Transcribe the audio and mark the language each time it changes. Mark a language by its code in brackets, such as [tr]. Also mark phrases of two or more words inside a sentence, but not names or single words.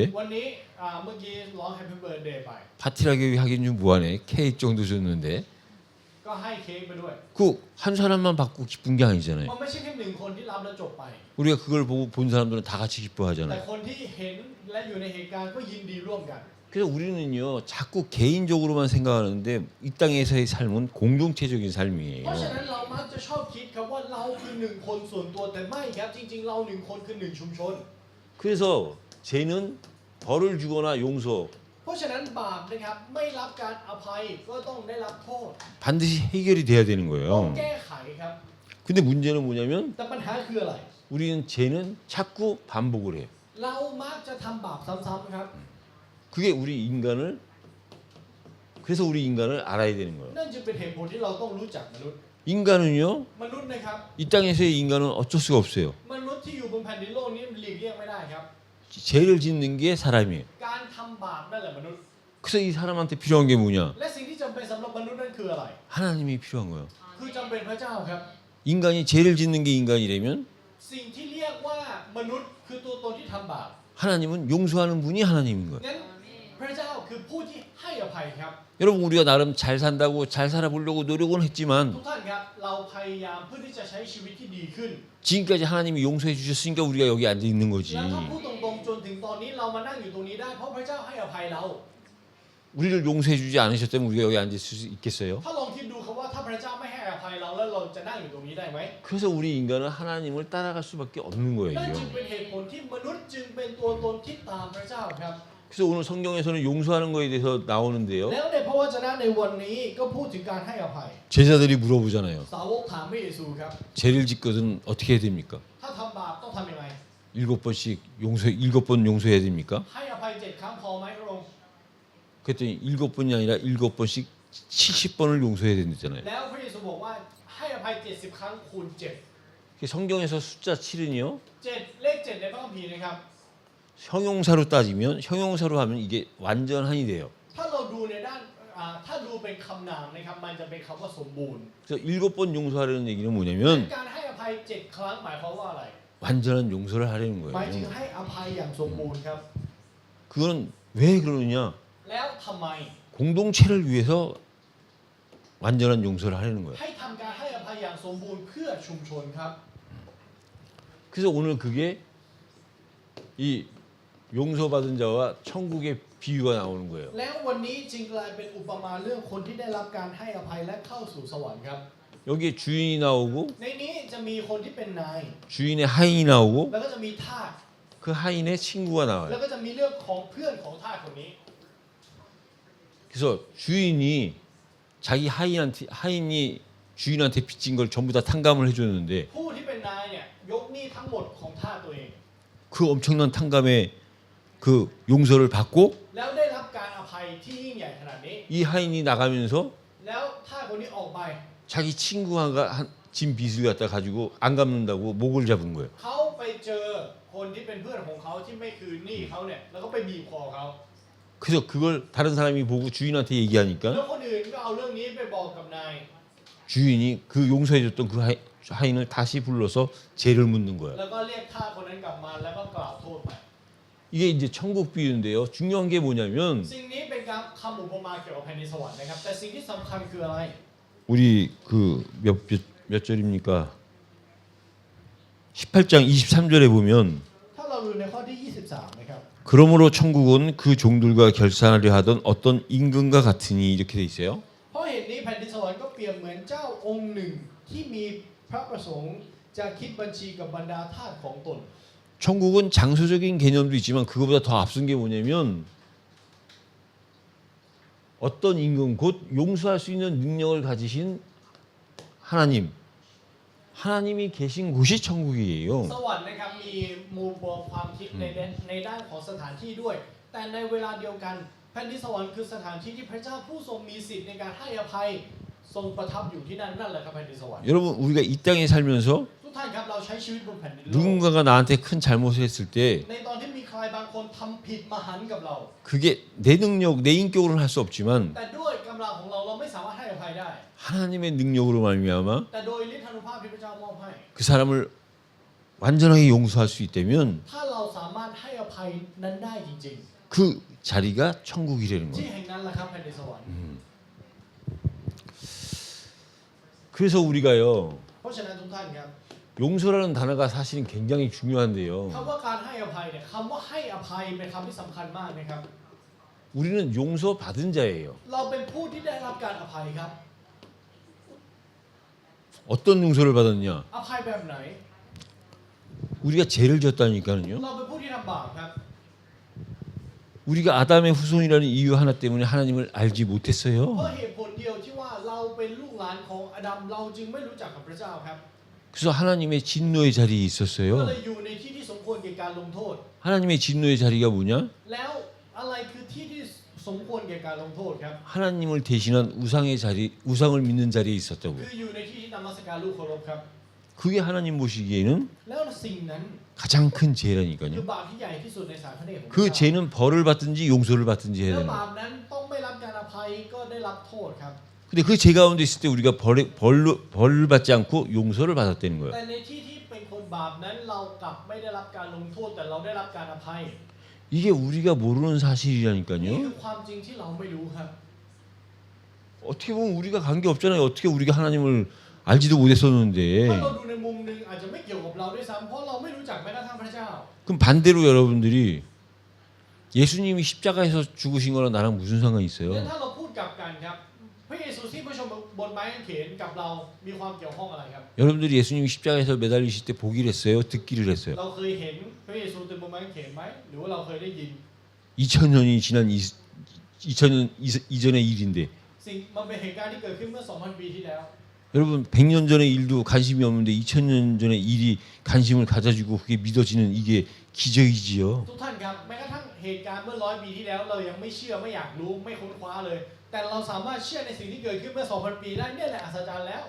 [th] วันนี้เมื่อกี้ร้อง Happy Birthday ไป [ko] 파티라고 하긴 좀 뭐하네. 케이크 정도 줬는데 [th] ก็ให้เค้กไปด้วย [ko] 그 한 사람만 받고 기쁜 게 아니잖아요. [th] มันไม่ใช่แค่หนึ่งคนที่รับแล้วจบไป [ko] 우리가 그걸 보고 본 사람들은 다 같이 [th] แต่ [ko] 기뻐하잖아요. [th] คนที่เห็นและอยู่ในเหตุการณ์ก็ยินดีร่วมกัน [ko] 그래서 우리는요 자꾸 개인적으로만 생각하는데 이 땅에서의 삶은 공동체적인 [th] เพราะฉะ [ko] 삶이에요. [th] นั้นเรามักจะชอบคิดครับว่าเราคือหนึ่งคนส่วนตัวแต่ไม่ครับจริงๆเราหนึ่งคนคือหนึ่งชุมชน [ko] 그래서 죄는 벌을 주거나 용서 [th] เพราะฉะนั้นบาปนะครับไม่รับการอภัยก็ต้องได้รับโทษ [ko] 반드시 해결이 돼야 되는 [th] ต้อง [ko] 거예요. [th] แก้ไขครับ [ko] 근데 문제는 뭐냐면 [th] แต่ปัญหาคืออะไร [ko] 우리는 죄는 자꾸 반복을 해요. [th] เรามักจะทำบาปซ้ำๆครับ [ko] 그게 우리 인간을 그래서 우리 인간을 알아야 되는 거예요. [th] นั่นจึงเป็นเหตุผลที่เราต้องรู้จักมนุษย์ [ko] 인간은요 [th] มนุษย์นะครับ [ko] 이 땅에서의 인간은 어쩔 수가 없어요. [th] มนุษย์ที่อยู่บนแผ่นดินโลกนี้หลีกเลี่ยงไม่ได้ครับ [ko] 죄를 짓는 게 사람이에요. [th] การทำบาปนั่นแหละมนุษย์ [ko] 그래서 이 사람한테 필요한 게 뭐냐? [th] และสิ่งที่จำเป็นสำหรับมนุษย์นั่นคืออะไร [ko] 하나님이 필요한 거예요. [th] คือจำเป็นพระเจ้าครับ [ko] 인간이 죄를 짓는 게 인간이라면 [th] สิ่งที่เรียกว่ามนุษย์คือตัวตนที่ทำบาป [ko] 하나님은 용서하는 분이 하나님인 거예요. [th] งั้นพระเจ้าคือผู้ที่ให้อภัยครับ [ko] 여러분 우리가 나름 잘 산다고 잘 살아보려고 노력은 [th] ทุ [ko] 했지만 [th] กท่านครับเราพยายามเพื่อที่จะใช้ชีวิตที่ดีขึ้น [ko] 지금까지 하나님이 용서해 주셨으니까 우리가 여기 앉아 있는 거지. [th] แล้วถ้าพูดตรงๆจนถึงตอนนี้เรามานั่งอยู่ตรงนี้ได้เพราะพระเจ้าให้อภัยเรา [ko] 우리를 용서해 주지 않으셨다면 우리가 여기 앉을 수 있겠어요? [th] ถ้าลองคิดดูครับว่าถ้าพระเจ้าไม่ให้อภัยเราแล้วเราจะนั่งอยู่ตรงนี้ได้ไหม [ko] 그래서 우리 인간은 하나님을 따라갈 수밖에 없는 [th] นั่นจึง [ko] 거예요. [th] เป็นเหตุผลที่มนุษย์จึงเป็นตัวตนที่ตามพระเจ้าครับ [ko] 그래서 오늘 성경에서는 용서하는 거에 대해서 나오는데요. [th] แล้วในพระวจนะในวันนี้ก็พูดถึงการให้อภัย [ko] 제자들이 물어보잖아요. [th] สาวกถามพระเยซูครับ [ko] 죄를 짓거든 어떻게 해야 됩니까? [th] ถ้าทำบาปต้องทำยังไง [ko] 7번씩 용서 7번 용서해야 됩니까? [th] ให้อภัย7 ครั้งพอไหมพระองค์ [ko] 그랬더니 7번이 아니라 7번씩 70번을 용서해야 된다잖아요. [th] แล้วพระเยซูบอกว่าให้อภัย70 ครั้งคูณ7 [ko] 성경에서 숫자 7은요. [th] เลข7ในพระคัมภีร์นะครับ [ko] 형용사로 따지면 형용사로 하면 이게 완전한이 돼요. [th] ถ้าเราดูในด้านถ้าดูเป็นคำนามนะครับมันจะเป็นคำว่าสมบูรณ์ [ko] 그래서 7번 용서하려는 얘기는 뭐냐면 [th] การให้อภัย7 ครั้งหมายความว่าอะไร [ko] 완전한 용서를 하려는 [th] หมายถึง [ko] 거예요. [th] ให้อภัยอย่างสมบูรณ์ครับ [ko] 그거는 왜 그러느냐? [th] แล้วทำไม [ko] 공동체를 위해서 완전한 용서를 하려는 거예요. [th] ให้ทำการให้อภัยอย่างสมบูรณ์เพื่อชุมชนครับ [ko] 그래서 오늘 그게 이 용서받은 자와 천국의 비유가 나오는 거예요. [th] แล้ววันนี้จึงกลายเป็นอุปมาเรื่องคนที่ได้รับการให้อภัยและเข้าสู่สวรรค์ครับ [ko] 여기에 주인이 나오고 [th] ในนี้จะมีคนที่เป็นนาย [ko] 주인의 하인이 나오고 [th] แล้วก็จะมีทาส [ko] 그 하인의 친구가 [th] แล้ว [ko] 나와요. [th] ก็จะมีเรื่องของเพื่อนของทาสคนนี้ [ko] 그래서 주인이 자기 하인이 주인한테 빚진 걸 전부 다 탕감을 해줬는데 [th] ผู้ที่เป็นนายเนี่ยยกหนี้ทั้งหมดของทาสตัวเอง [ko] 그 엄청난 탕감의 그 용서를 받고 [th] แล้วได้รับการอภัยที่ยิ่งใหญ่ขนาดนี้ [ko] 이 하인이 나가면서 [th] แล้วทาสคนนี้ออกไป [ko] 자기 친구가 진 빚을 갖다 가지고 안 갚는다고 목을 잡은 거예요. [th] เขาไปเจอคนที่เป็นเพื่อนของเขาที่ไม่คืนหนี้เขาเนี่ยแล้วก็ไปบีบคอเขา [ko] 그래서 그걸 다른 사람이 보고 주인한테 [th] แล้ว [ko] 얘기하니까 [th] คนอื่นก็เอาเรื่องนี้ไปบอกกับนาย [ko] 주인이 그 용서해줬던 그 하인을 다시 불러서 죄를 묻는 거야. [th] แล้วก็เรียกทาสคนนั้นกลับมาแล้วก็กล่าวโทษไป [ko] 이게 이제 천국 비유인데요. 중요한 게 뭐냐면 [th] สิ่งนี้เป็นการคำอุปมาเกี่ยวกับแผ่นดินสวรรค์นะครับแต่สิ่งที่สำคัญคืออะไร [ko] 우리 그 몇 절입니까? 18장 23절에 보면 [th] ถ้าเราดูในข้อที่ 23 นะครับ [ko] 그러므로 천국은 그 종들과 결산하려 하던 어떤 임금과 같으니 이렇게 돼 있어요. [th] เพราะเหตุนี้แผ่นดินสวรรค์ก็เปรียบเหมือนเจ้าองค์หนึ่งที่มีพระประสงค์จะคิดบัญชีกับบรรดาทาสของตน [ko] 천국은 장소적인 개념도 있지만 그거보다 더 앞선 게 뭐냐면 어떤 임금 곧 용서할 수 있는 능력을 가지신 하나님이 계신 곳이 천국이에요. [th] สวรรค์นะครับมีมุมมองความคิดในด้านของสถานที่ด้วย แต่ในเวลาเดียวกันแผ่นดินสวรรค์คือสถานที่ที่พระเจ้าผู้ทรงมีสิทธิ์ในการให้อภัยทรงประทับอยู่ที่นั่นนั่นแหละครับแผ่นดินสวรรค์ [ko] 여러분 우리가 이 땅에 살면서 [th] ทุกท่านครับเราใช้ชีวิตบนแผ่นดินโลก [ko] 누군가가 나한테 큰 잘못을 했을 때 [th] ในตอนที่มีใครบางคนทำผิดมหันต์กับเรา [ko] 그게 내 능력, 내 인격으로는 할 수 없지만 [th] แต่ด้วยกำลังของเราไม่สามารถให้อภัยได้ [ko] 하나님의 능력으로 말미암아 [th] แต่โดยฤทธานุภาพที่พระเจ้ามอบให้ [ko] 그 사람을 완전하게 용서할 수 있다면 [th] ถ้าเราสามารถให้อภัยนั้นได้จริง [ko] 그 자리가 천국이라는 [th] ๆ ที่ [ko] 거예요. [th] แห่งนั้นแหละครับแผ่นดินสวรรค์ [ko] 그래서 우리가요 [th] เพราะฉะนั้นทุกท่านครับ [ko] 용서라는 단어가 사실은 굉장히 중요한데요. [th] คำว่าการให้อภัยเนี่ยคำว่าให้อภัยเป็นคำที่สำคัญมากนะครับ [ko] 우리는 용서 받은 자예요. [th] เราเป็นผู้ที่ได้รับการอภัยครับ [ko] 어떤 용서를 받았냐? [th] อภัยแบบไหน [ko] 우리가 죄를 졌다니까요. [th] เราเป็นผู้ที่ทำบาปครับ [ko] 우리가 아담의 후손이라는 이유 하나 때문에 하나님을 알지 [th] เพราะ [ko] 못했어요. [th] เหตุผลเดียวที่ว่าเราเป็นลูกหลานของอาดัมเราจึงไม่รู้จักกับพระเจ้าครับ [ko] 그래서 하나님의 진노의 자리에 [th] ก็ [ko] 있었어요. [th] เลยอยู่ในที่ที่สมควรแก่การลงโทษ [ko] 하나님의 진노의 자리가 뭐냐? [th] แล้วอะไรคือที่ที่สมควรแก่การลงโทษครับ [ko] 하나님을 대신한 우상의 자리, 우상을 믿는 자리에 있었다고. [th] คืออยู่ในที่ที่นมัสการลูกเคารพครับ [ko] 그게 하나님 보시기에는 [th] แล้วสิ่งนั้น [ko] 가장 큰 [th] คือ [ko] 죄라니까요. [th] บาปที่ใหญ่ที่สุดในสายพระเนตรของพ [ko] 그 [th] ระเจ้า [ko] 죄는 벌을 받든지 용서를 받든지 해야 [th] แล้ว [ko] 되는 [th] บา [ko] 거예요. [th] ปนั้นต้องไม่รับการอภัยก็ได้รับโทษครับ [ko] 근데 그 죄 가운데 있을 때 우리가 벌을 받지 않고 용서를 받았다는 거예요. [th] แต่ในที่ที่เป็นคนบาปนั้นเรากลับไม่ได้รับการลงโทษแต่เราได้รับการอภัย [ko] 이게 우리가 모르는 [th] นี่ [ko] 사실이라니까요. [th] คือความจริงที่เราไม่รู้ครับ [ko] 어떻게 보면 우리가 관계 없잖아요. 어떻게 우리가 하나님을 알지도 [th] ถ้า [ko] 못했었는데. [th] เราดูในมุมหนึงอาจจะไม่เกี่ยวกับเราด้วยซ้ำเพราะเราไม่รู้จักแม้กระทั่งพระเจ้า [ko] 그럼 반대로 여러분들이 예수님이 십자가에서 죽으신 거랑 나랑 무슨 상관이 [th] งั้น [ko] 있어요? [th] ถ้าเราพูดกลับกันครับพระเยซูที่ผู้ชมบนไม้กางเขนกับเรามีความเกี่ยวข้องอะไรครับ [ko] 여러분들이 예수님이 십자가에서 매달리실 때 보기를 했어요? 듣기를 했어요? [th] เราเคยเห็นพระเยซูเดินบนไม้กางเขนไหมหรือว่าเราเคยได้ยิน [ko] 2000년이 지난 2000년 이전의 일인데 [th] สิ่งมันเป็นเหตุการณ์ที่เกิดขึ้นเมื่อ 2,000 ปีที่แล้ว [ko] 여러분 100년 전의 일도 관심이 없는데 2000년 전의 일이 관심을 가져주고 그게 믿어지는 이게 기적이지요. [th] ทุกท่านครับแม้กระทั่งเหตุการณ์เมื่อ100 ปีที่แล้วเรายังไม่เชื่อไม่อยากรู้ไม่ค้นคว้าเลย แต่เราสามารถเชื่อในสิ่งที่เกิดขึ้นเมื่อ 2,000 ปีได้เนี่ยแหละอัศจรรย์แล้ว